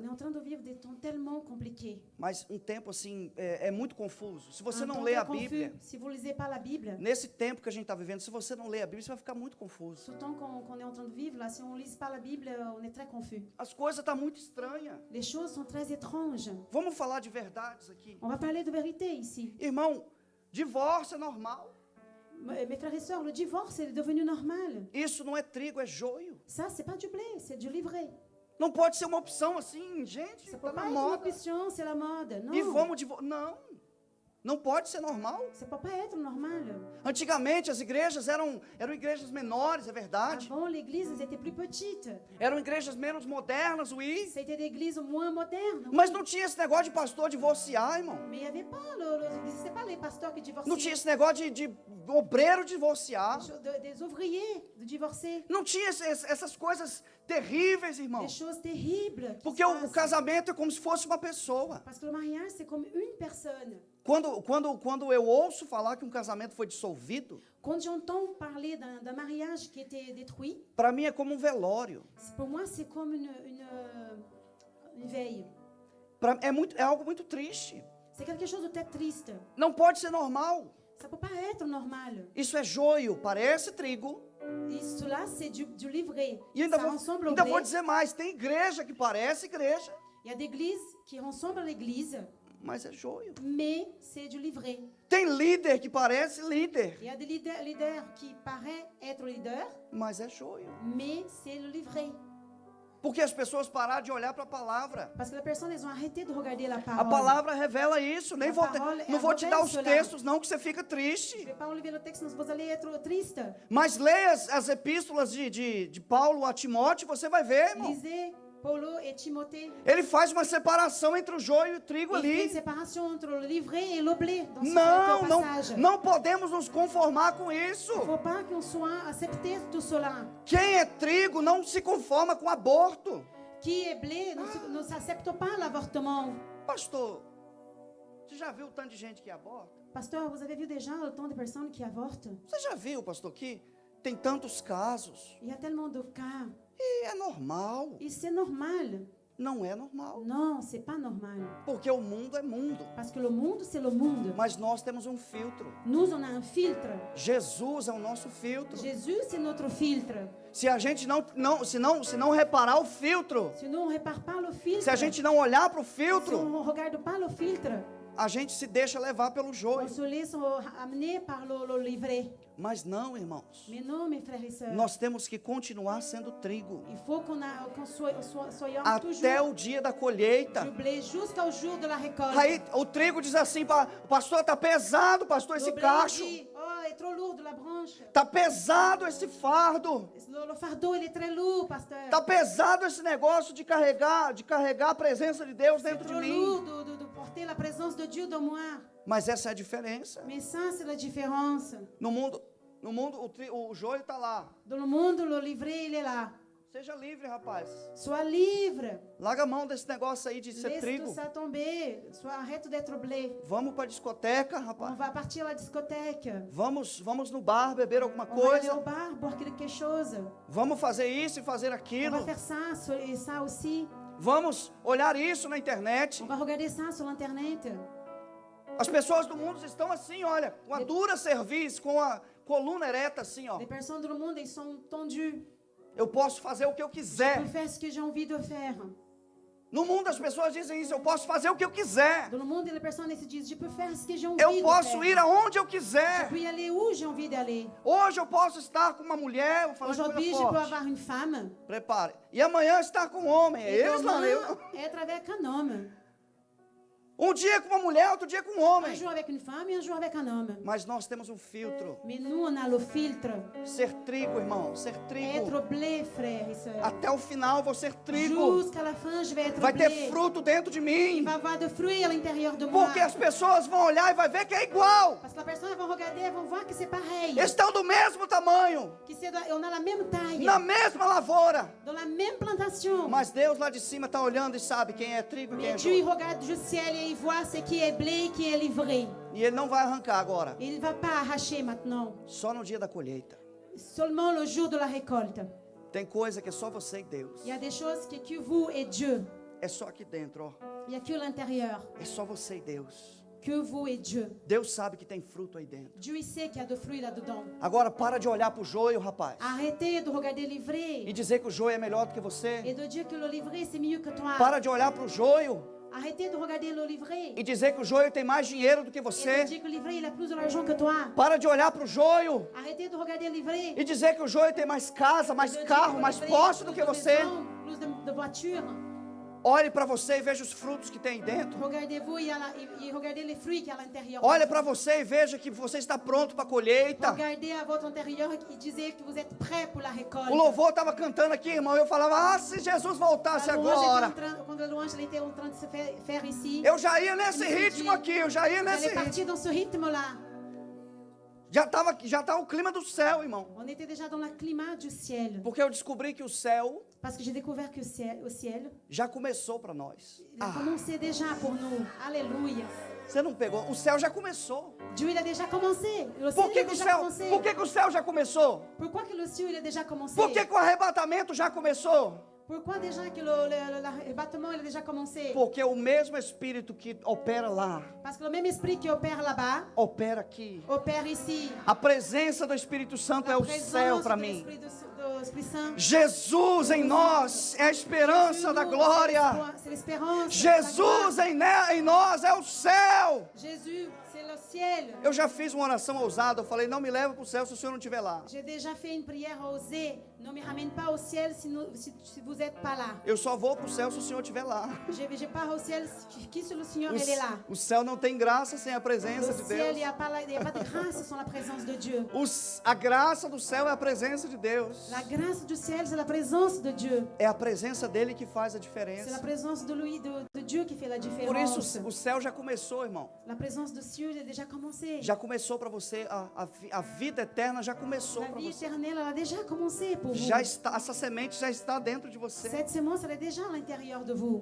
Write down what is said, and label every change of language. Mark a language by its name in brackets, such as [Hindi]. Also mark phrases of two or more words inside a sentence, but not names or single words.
[French] on est en train de vivre des temps tellement compliqués. [Portuguese] mas um tempo assim é muito confuso. Se você [French] Un [Portuguese] não [French] temps [Portuguese] lê [French] très [Portuguese] a Bíblia, [French] confus. Si vous ne lisez pas la Bible, [Portuguese] nesse tempo que a gente está vivendo, se você não lê a Bíblia, você vai ficar muito confuso. [French] ce temps qu'on est en train de vivre, là, si on ne lit pas la Bible, on est très confus. [Portuguese] As coisas estão muito estranhas. [French] Les choses sont très étranges. [Portuguese] Vamos falar de verdades aqui. [French] On va parler de vérité ici. [Portuguese] Irmão, divórcio é normal. [French] Mes frères et sœurs, le divorce est devenu normal. [Portuguese] Isso não é trigo, é joio. [French] Ça, c'est pas du blé, c'est du livré. [Portuguese] Não pode ser uma opção assim, gente, [French] Ça [Portuguese] tá [French] peut [Portuguese] na [French] pas être une [Portuguese] moda. [French] option, c'est la mode. Non, [Portuguese] E vamos divorciar. Não, não pode ser normal. [French] ça peut pas être normal. [Portuguese] Antigamente as igrejas eram igrejas menores, é verdade. [French] Avant, l'église, elles étaient plus petites. [Portuguese] Eram igrejas menos modernas, [French] oui. C'était des églises moins modernes. [Portuguese] Mas não tinha esse negócio de pastor divorciar, irmão. [French] Mais il n'y avait pas, c'est pas les pasteurs qui divorçaient. [Portuguese] Não tinha esse negócio de obreiro divorciar. [French] Des ouvriers de divorcer. [Portuguese] Não tinha essas coisas terríveis, irmão. [French] Des choses terribles. qui [Portuguese] Porque se o [French] passent. [Portuguese] casamento é como se fosse uma pessoa. [French] Parce que le mariage, c'est comme une personne. [Portuguese] Quando eu ouço falar que um casamento foi dissolvido, [French] Quand j'entends parler d'un mariage qui était détruit, [Portuguese] para mim é como um velório. [French] pour moi, c'est comme une veille. [Portuguese] É algo muito triste. [French] C'est quelque chose de très triste. [Portuguese] Não pode ser normal. [French] Ça ne peut pas être normal. [Portuguese] Isso é joio, parece trigo, [French] Et cela, c'est du livret. [Portuguese] E ainda [French] Ça ressemble au [Portuguese] ainda [French] blé. [Portuguese] vou dizer mais, tem igreja que parece igreja, [French] Il y a des églises qui ressemblent à l'église, [Portuguese] mas é joio. [French] mais c'est du livret. [Portuguese] Tem líder que parece líder, [French] Il y a des leaders qui paraissent être leaders, [Portuguese] mas é joio. [French] mais c'est le livret. [Portuguese] Porque as pessoas pararam de olhar para a palavra. [French] Parce que les personnes, elles ont arrêté de regarder la [Portuguese] A [French] parole. [Portuguese] palavra revela isso. Nem [French] A [Portuguese] vou [French] parole [Portuguese] não vou te dar os revela textos, não, que você fica [French] Je ne [Portuguese] triste. [French] vais pas enlever le texte, sinon vous allez être triste. [Portuguese] Mas leia as epístolas de Paulo a Timóteo, você vai ver, irmão. [French] Lisez Paulo et Timothée. [Portuguese] Ele faz uma separação entre o joio e o trigo [French] Il fait une [Portuguese] ali. [French] séparation entre le livret et le blé dans ce [Portuguese] Não, [French] passage. [Portuguese] não podemos nos conformar com [French] Il [Portuguese] isso. [French] ne faut pas qu'on soit accepté tout cela. [Portuguese] Quem é trigo não se conforma com aborto. [French] Qui est blé ne s'accepte pas l'avortement. [Portuguese] Pastor, você já viu o tanto de gente que aborta? [French] Pasteur, vous avez vu déjà autant de personnes qui avortent? [Portuguese] Você já viu, pastor, que tem tantos casos? [French] Il y a tellement de cas. [Portuguese] E é normal. [French] Et c'est normal. [Portuguese] Não é normal. [French] Non, c'est pas normal. [Portuguese] Porque o mundo é mundo. [French] Parce que le monde, c'est le monde. [Portuguese] Mas nós temos um filtro. [French] Nous, on a un filtre. [Portuguese] Jesus é o nosso filtro. [French] Jésus, c'est notre filtre. [Portuguese] Se a gente se não reparar o filtro, [French] Si nous, on ne répare pas le filtre, [Portuguese] se a gente não olhar para o [French] si [Portuguese] filtro, [French] on ne regarde pas le filtre, [Portuguese] a gente se deixa levar pelo [French] on [Portuguese] joio. [French] se laisse amener par le livret. [Portuguese] Mas não, irmãos. [French] Mais non, mes frères et sœurs, [Portuguese] Nós temos que continuar sendo trigo [French] il faut qu'on soyons [Portuguese] até [French] toujours [Portuguese] o dia da colheita. [French] du blé jusqu'au jour de la récolte. [Portuguese] Aí o trigo diz assim: pastor, tá pesado, pastor, esse [French] Le blé [Portuguese] cacho. [French] dit, oh, est trop lourd de la branche. [Portuguese] Tá pesado esse fardo. [French] Le fardeau, il est très lourd, pasteur. [Portuguese] Tá pesado esse negócio de carregar a presença de Deus [French] C'est [Portuguese] dentro de [French] trop [Portuguese] mim. [French] lourd de porter la présence de Dieu dans moi. [Portuguese] Mas essa é a diferença. [French] Mais ça, c'est la différence. [Portuguese] No mundo o joio está lá. [French] Dans le monde, le livret, il est là. [Portuguese] Seja livre, rapaz. [French] Sois libre. [Portuguese] Larga a mão desse negócio aí de ser [French] Laisse [Portuguese] trigo. [French] tout ça tomber. Arrête d'être blé. [Portuguese] Vamos para a discoteca, [French] On [Portuguese] rapaz. [French] va partir à la discothèque. [Portuguese] Vamos no bar beber alguma [French] On va aller au [Portuguese] coisa. [French] bar, boire quelque chose. [Portuguese] Vamos fazer isso e fazer [French] On [Portuguese] aquilo. [French] va faire ça et ça aussi. [Portuguese] Vamos olhar isso na internet. [French] On va regarder ça sur l'internet. [Portuguese] As pessoas do mundo estão assim, olha, com a dura cerviz, com a coluna ereta assim, ó. [French] Les personnes [Portuguese] do mundo, [French] ils sont tendus. [Portuguese] Eu posso fazer o que eu [French] Je [Portuguese] quiser. [French] peux faire ce que j'ai envie de faire. [Portuguese] No mundo as pessoas dizem isso, eu posso fazer o que eu quiser. [French] Dans le monde, les personnes elles se disent, je peux faire ce que j'ai envie [Portuguese] Eu [French] de [Portuguese] posso [French] faire. [Portuguese] ir aonde eu [French] Je [Portuguese] quiser. [French] peux y aller où j'ai envie d'aller. [Portuguese] Hoje eu posso estar com uma mulher, vou falar de [French] Aujourd'hui, [Portuguese] coisa [French] je peux [Portuguese] forte. [French] avoir une femme. [Portuguese] Prepare. E amanhã estar com um homem. É [French] Et [Portuguese] eles lá, [French] demain, [Portuguese] eu. [French] être avec un homme. [Portuguese] Um dia com uma mulher, outro dia com um [French] Un [Portuguese] homem. [French] jour avec une femme et un jour avec un homme. [Portuguese] Mas nós temos um filtro. [French] Mais nous, on a le filtre. [Portuguese] Ser trigo, irmão. Ser trigo. [French] Être blé, frères et sœurs. [Portuguese] Até o final vou ser trigo. [French] Jusqu'à la fin, je vais être [Portuguese] Vai ter [French] blé. [Portuguese] fruto dentro de [French] Il [Portuguese] mim. [French] va y avoir de fruits à l'intérieur de moi. [Portuguese] Porque as pessoas vão olhar e vai ver que é igual. [French] Parce que la personne, elles vont regarder, elles vont voir que c'est pareil. [Portuguese] Estão do mesmo tamanho. [French] On a la même taille. [Portuguese] Na mesma lavoura. [French] Dans la même plantation. [Portuguese] Mas Deus lá de cima está olhando e sabe quem é trigo e quem é [French] Mais Dieu, il [Portuguese] joio. [French] regarde du ciel et il voit ce qui est blé et qui est livré. [Portuguese] E Ele não vai arrancar agora. [French] Il ne va pas arracher maintenant. [Portuguese] Só no dia da colheita. [French] Seulement le jour de la récolte. [Portuguese] Tem coisa que é só você e Deus. [French] Il y a des choses que vous et Dieu. [Portuguese] É só aqui dentro, ó. [French] Il n'y a que l'intérieur. [Portuguese] É só você e Deus. [French] Que vous et Dieu. [Portuguese] Deus sabe que tem fruto aí dentro. [French] Dieu, il sait qu'il y a de fruits là-dedans. [Portuguese] Agora para de olhar para o joio, rapaz. [French] Arrêtez de regarder le [Portuguese] E [French] livret. [Portuguese] dizer que o joio é melhor do que [French] Et [Portuguese] você. [French] de dire que le livret, c'est mieux que toi. [Portuguese] Para de olhar para o joio [French] Arrêtez de regarder le livret. [Portuguese] e dizer que o joio tem mais dinheiro do que [French] Et de [Portuguese] você. [French] dire que le livret, il a plus d'argent que toi. [Portuguese] Para de olhar para o joio [French] Arrêtez de regarder le livret. [Portuguese] e dizer que o joio tem mais casa, mais [French] De dire [Portuguese] carro, [French] que le [Portuguese] mais [French] livret, il a [Portuguese] posse do [French] plus [Portuguese] que [French] de [Portuguese] você. [French] maisons, plus de voitures. [Portuguese] Olhe para você e veja os frutos que tem aí dentro. [French] Regardez-vous et regardez les fruits qu'il y a à l'intérieur. [Portuguese] Olha para você e veja que você está pronto para a colheita. [French] Regardez à votre intérieur et disez que vous êtes prêt pour la récolte. [Portuguese] O louvor estava cantando aqui, irmão. Eu falava, se Jesus voltasse [French] La louange était [Portuguese] agora, [French] en train- Quand la louange elle était en train de se faire ici, [Portuguese] eu já ia nesse [French] Je me suis [Portuguese] ritmo [French] dit, [Portuguese] aqui, eu já ia [French] elle [Portuguese] nesse [French] est partie [Portuguese] ritmo. [French] dans ce rythme-là. [Portuguese] Já tá o clima do céu, irmão. [French] On était déjà dans le climat du ciel. [Portuguese] Porque eu descobri que o céu [French] Parce que j'ai découvert que au ciel, [Portuguese] já começou para nós. [French] il a commencé déjà pour nous. Alléluia. [Portuguese] Você não pegou? O céu já começou. [French] Dieu, il a déjà commencé. Le ciel, [Portuguese] Por que, [French] il a [Portuguese] que o [French] déjà [Portuguese] céu? [French] commencé. [Portuguese] O céu já começou? [French] Pourquoi que le ciel, il a déjà commencé? [Portuguese] Por que, que o arrebatamento já começou? [French] Pourquoi déjà que le bâtiment il a déjà commencé? [Portuguese] Porque o mesmo Espírito que opera lá, [French] Parce que le même esprit qui opère là-bas, [Portuguese] opera aqui. [French] opère ici. [Portuguese] A presença do Espírito Santo é [French] La [Portuguese] o céu [French] présence [Portuguese] para [French] de [Portuguese] mim. [French] l'Esprit Saint. [Portuguese] Jesus em nós é a esperança da glória. [French] C'est l'espérance. [Portuguese] Jesus em nós é o céu. [French] Jésus, c'est le ciel. [Portuguese] Eu já fiz uma oração ousada. Eu falei, não me leva para o céu se o Senhor não estiver lá. [French] J'ai déjà fait une prière osée. Ne me ramène pas au ciel si vous n'êtes pas là. [Portuguese] Eu só vou para o céu se o Senhor estiver lá. [French] Je pars au ciel si le Seigneur il est là. [Portuguese] O céu não tem graça sem a presença de [French] Le ciel, il [Portuguese] Deus. [French] n'y a pas de grâce sans la présence de Dieu. [Portuguese] A graça do céu é a presença de Deus. [French] La grâce du ciel, c'est la présence de Dieu. [Portuguese] É a presença dele que faz a [French] C'est la [Portuguese] diferença. [French] présence de lui, de Dieu qui fait la [Portuguese] Por isso [French] différence. [Portuguese] o céu já começou, irmão. [French] La présence de Dieu a déjà commencé. [Portuguese] Já começou para você, a vida eterna já começou [French] La [Portuguese] para [French] vie [Portuguese] você. [French] éternelle, elle a déjà commencé pour vous. [Portuguese] Já está, essa semente já está dentro de você. [French] Cette semence, elle est déjà à l'intérieur de vous.